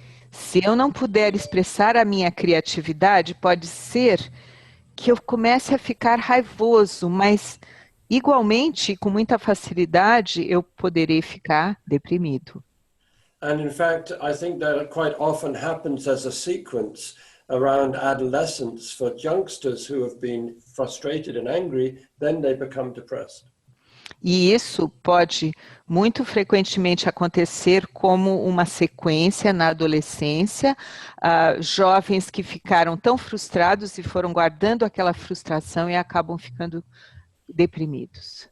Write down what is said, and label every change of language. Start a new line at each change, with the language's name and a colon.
Portuguese: Se eu não puder expressar a minha criatividade, pode ser que eu comece a ficar raivoso, mas igualmente, com muita facilidade, eu poderei ficar deprimido.
English: And in fact, I think that quite often happens as a sequence around adolescence for youngsters who have been frustrated and angry, then they become depressed.
Portuguese: E isso pode muito frequentemente acontecer como uma sequência na adolescência, jovens que ficaram tão frustrados e foram guardando aquela frustração e acabam ficando deprimidos.